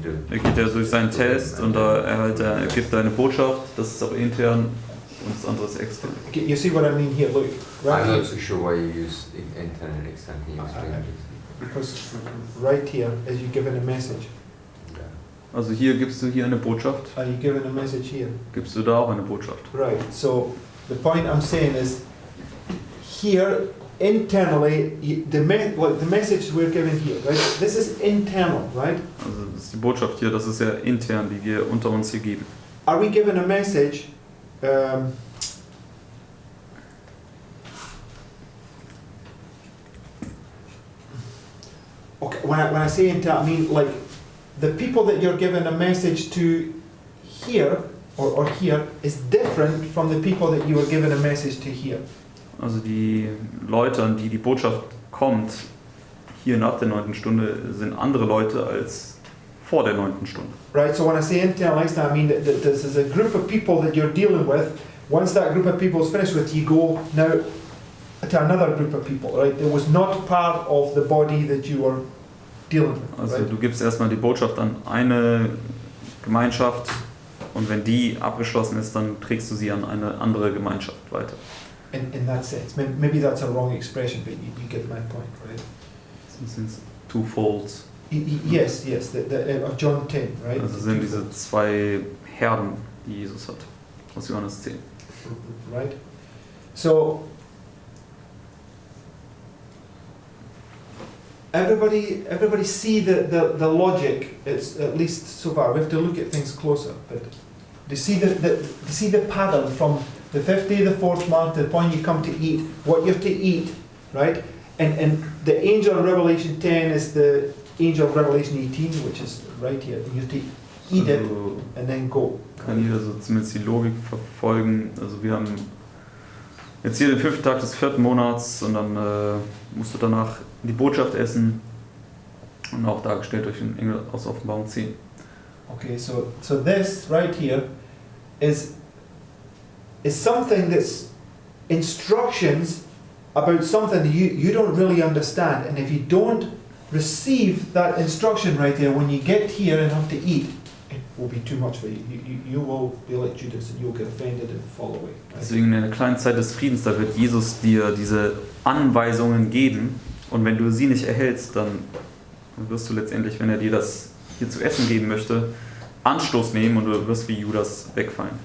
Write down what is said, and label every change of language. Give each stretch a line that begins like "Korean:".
German: Er geht ja durch seinen Test und er gibt eine Botschaft, das ist auch intern und das andere ist extern.
English: Okay, you see what I mean here? Look, right I'm here. not so sure why you use intern and extern. Can you explain this? Because right here, as you're given a message,
German: Also hier gibst du hier eine Botschaft,
English: are you given a message here?
German: gibst du da auch eine Botschaft.
English: Right. So the point I'm saying is, here internally, the message we're given here, right? This is internal, right?
German: Also das ist die Botschaft hier, das ist ja intern, die wir unter uns hier geben.
English: Are we given a message? Okay, when I say internal, I mean like the people that you're given a message to here or here is different from the people that you were given a message to here.
German: Also die Leute, an die die Botschaft kommt, hier nach der 9. Stunde, sind andere Leute als vor der 9. Stunde.
English: Right, so when I say internalized, I mean that this is a group of people that you're dealing with. Once that group of people is finished with, you go now to another group of people, right? It was not part of the body that you were dealing with.
German: Also
English: right?
German: du gibst erstmal die Botschaft an eine Gemeinschaft und wenn die abgeschlossen ist, dann trägst du sie an eine andere Gemeinschaft weiter.
English: In that sense, maybe that's a wrong expression, but you get my point, right? Since two folds. Yes, of John 10, right?
German: Also sind diese zwei Herden, die Jesus hat, aus Johannes 10.
English: Right? So, everybody see the logic, it's at least so far. We have to look at things closer, but to see the pattern from the 5th day of the 4th month to the point you come to eat, what you have to eat, right? And the angel of Revelation 10 is the angel of Revelation 18, which is right here. You have to eat it and then go.
German: Kann jeder so zumindest die Logik verfolgen. Also wir haben jetzt hier den 5. Tag des 4. Monats und dann musst du danach die Botschaft essen und auch dargestellt durch den Engel aus Offenbarung 10.
English: Okay, so this right here is something that's instructions about something that you don't really understand, and if you don't receive that instruction right there when you get here and have to eat, it will be too much for you. You will be like Judas and you'll get offended and fall away. Right?
German: Deswegen in der kleinen Zeit des Friedens, da wird Jesus dir diese Anweisungen geben und wenn du sie nicht erhältst, dann wirst du letztendlich, wenn er dir das hier zu essen geben möchte, Anstoß nehmen und du wirst wie Judas wegfallen.